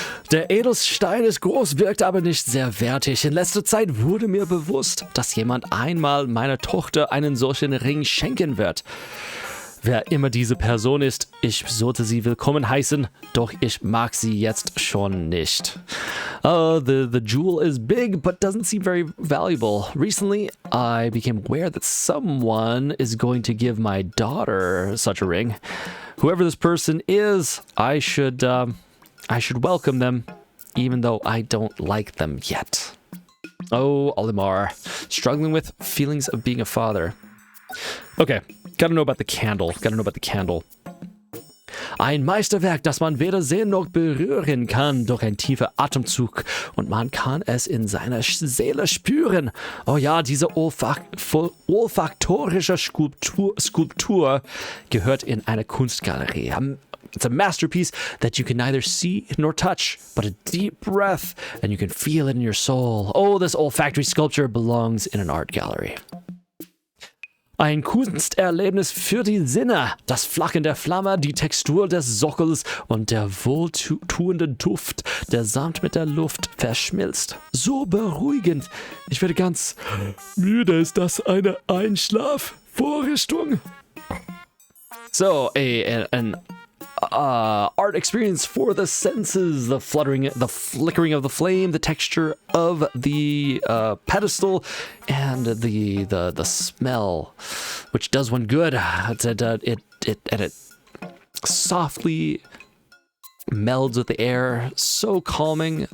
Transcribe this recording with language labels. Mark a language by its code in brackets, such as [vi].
[de] Der Edelstein ist groß, wirkt aber nicht sehr wertig. In letzter Zeit wurde mir bewusst, dass jemand einmal meiner Tochter einen solchen Ring schenken wird. Wer immer diese Person ist, ich sollte sie willkommen heißen, doch ich mag sie jetzt schon nicht. [en] The jewel is big, but doesn't seem very valuable. Recently, I became aware that someone is going to give my daughter such a ring. Whoever this person is, I should welcome them, even though I don't like them yet. Oh, Olimar, struggling with feelings of being a father. Okay, gotta know about the candle. [de] Ein Meisterwerk, das man weder sehen noch berühren kann, durch ein tiefer Atemzug. Und man kann es in seiner Seele spüren. Oh ja, diese olfaktorische Skulptur gehört in eine Kunstgalerie. [en] It's a masterpiece that you can neither see nor touch, but a deep breath, and you can feel it in your soul. Oh, this olfactory sculpture belongs in an art gallery. [de] Ein Kunsterlebnis für die Sinne. Das Flackern der Flamme, die Textur des Sockels und der wohltuende Duft, der samt mit der Luft verschmilzt. So beruhigend. Ich werde ganz müde. Ist das eine Einschlafvorrichtung? [en] So, an art experience for the senses, the flickering of the flame, the texture of the pedestal, and the smell, which does one good. It softly melds with the air, so calming.